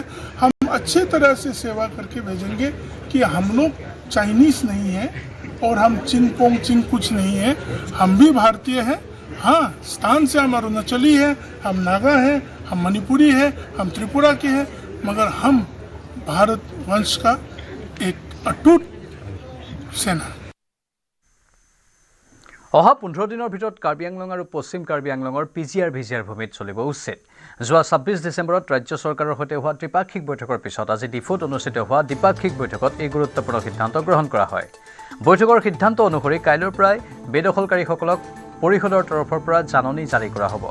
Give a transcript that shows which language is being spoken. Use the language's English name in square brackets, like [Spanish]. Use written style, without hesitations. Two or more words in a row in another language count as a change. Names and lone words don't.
[Hindi] हम अच्छे तरह से सेवा करके भेजेंगे कि हम लोग चाइनीज़ नहीं हैं और हम चिंगपोंग चिंग कुछ नहीं है, हम भी भारतीय हैं। हाँ, स्थान से हम अरुणाचली हैं, हम नागा हैं, हम मणिपुरी हैं, हम त्रिपुरा के हैं, मगर हम भारत वंश का एक अटूट सेना। [Assamese] অহা 15 দিনৰ ভিতৰত কাৰ্বি আংলং আৰু পশ্চিম কাৰ্বি আংলঙৰ পিজিআৰ ভিজিআৰ ভূমিত চলিব উচ্ছেদ। যোৱা 26 ডিচেম্বৰত ৰাজ্য চৰকাৰৰ সৈতে হোৱা ত্ৰিপাক্ষিক বৈঠকৰ পিছত আজি ডিফুত অনুষ্ঠিত হোৱা দ্বিপাক্ষিক বৈঠকত এই গুৰুত্বপূৰ্ণ সিদ্ধান্ত গ্ৰহণ কৰা হয়। বৈঠকৰ সিদ্ধান্ত অনুসৰি কাইলৈৰ পৰাই বেদখলকাৰীসকলক পৰিষদৰ তৰফৰ পৰা জাননী জাৰি কৰা হ'ব।